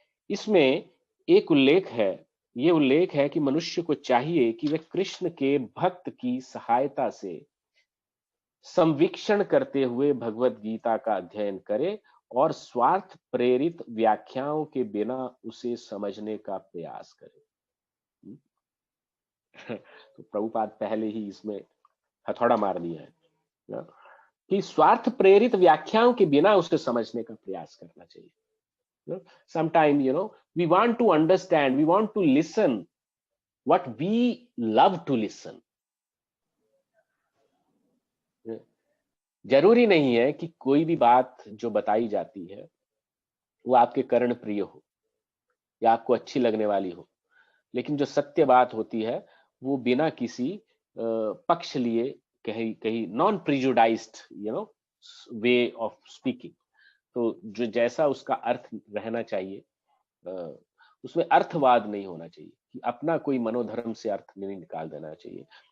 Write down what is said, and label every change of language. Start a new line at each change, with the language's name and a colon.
Hindi: इसमें एक उल्लेख है, ये उल्लेख है कि मनुष्य को चाहिए कि वह कृष्ण के भक्त की सहायता से संवीक्षण करते हुए भगवत गीता का अध्ययन करे और स्वार्थ प्रेरित व्याख्याओं के बिना उसे समझने का प्रयास करे। तो प्रभुपाद पहले ही इसमें हथौड़ा मार दिया है कि स्वार्थ प्रेरित व्याख्याओं के बिना उसे समझने का प्रयास करना चाहिए।
English: Sometime, we want to understand, we want to listen what we love to listen.
Hindi: जरूरी नहीं है कि कोई भी बात जो बताई जाती है वो आपके कर्ण प्रिय हो या आपको अच्छी लगने वाली हो, लेकिन जो सत्य बात होती है वो बिना किसी पक्ष लिए कहीं
English: non prejudiced way of speaking,
Hindi: तो जो जैसा उसका अर्थ रहना चाहिए, उसमें अर्थवाद नहीं होना चाहिए कि अपना कोई मनोधर्म से अर्थ नहीं निकाल देना चाहिए।